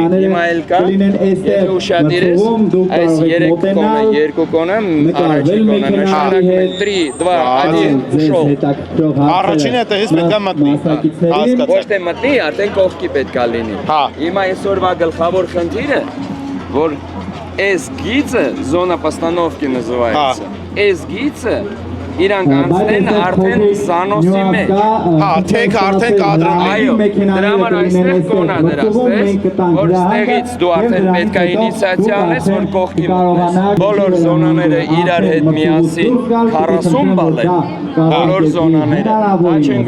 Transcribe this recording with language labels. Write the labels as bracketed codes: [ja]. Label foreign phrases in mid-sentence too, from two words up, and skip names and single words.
[hy] Հիմա էլ կա, եթե ուշադիր ես, այս 3 կոնը, 2 կոնը, առաջի կոնը նշանակում է 3, 2, 1, շոու։ Առաջինը տեղից պետք է մտնի։ Հասկացա։ Ոչ թե մտնի, արդեն կողքի պետք է լինի։ Հա։ Հիմա այսօրվա գլխավոր խնդիրը, որ այս գիծը, [ru] зона постановки называется, [hy] այս գիծը իրանք անցնեն արդեն Սանոսի մեջ։ Հա, թեք արդեն կադրում է։ Այո, դրա համար այստեղ կոնա դրած, որ ստեղից դու արդեն պետք է ինիցիացիա անես, որ կողքի մտնես։ Բոլոր զոնաները իրար հետ միասին 40 բալ են, բոլոր զոնաները, Touch